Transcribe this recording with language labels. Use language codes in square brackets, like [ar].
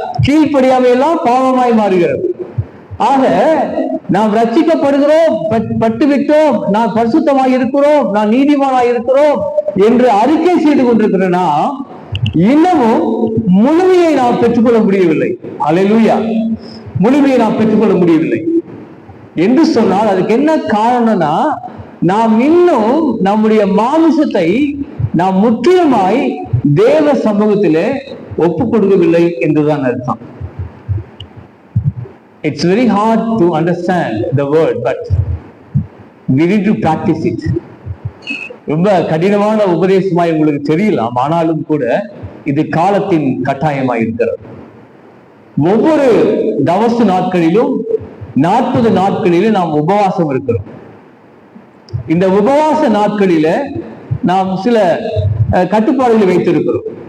[ta] கீழ்ப்படியாமை எல்லாம் பாவமாய் மாறுகிறது. ஆக நாம் ரட்சிக்கப்படுகிறோம், பட்டுவிட்டோம், நான் பரிசுத்தமாய் இருக்கிறோம், நான் நீதிமானாய் இருக்கிறோம் என்று அறிக்கை செய்து கொண்டிருக்கிறேன்னா இன்னமும் முழுமையை நாம் பெற்றுக்கொள்ள முடியவில்லை. அல்லேலூயா. முழுமையை நாம் பெற்றுக்கொள்ள முடியவில்லை என்று சொன்னால் அதுக்கு என்ன காரணம்னா, நாம் இன்னும் நம்முடைய மாமிசத்தை நாம் முற்றிலுமாய் தேவ சமூகத்திலே ஒப்புக் கொடுக்கவில்லை என்றுதான் அர்த்தம். [en] It's very hard to understand the word, but we need to practice it. [ta] ரொம்ப கடினமான உபதேசமாய் உங்களுக்கு தெரியலாம், ஆனாலும் கூட இது காலத்தின் கட்டாயமாய் இருக்கிறது. ஒவ்வொரு தவச நாட்களிலும் 40 நாட்களிலும் நாம் உபவாசம் இருக்கிறோம். இந்த உபவாச நாட்களில நாம் சில கட்டுப்பாடுகளை வைத்திருக்கிறோம்.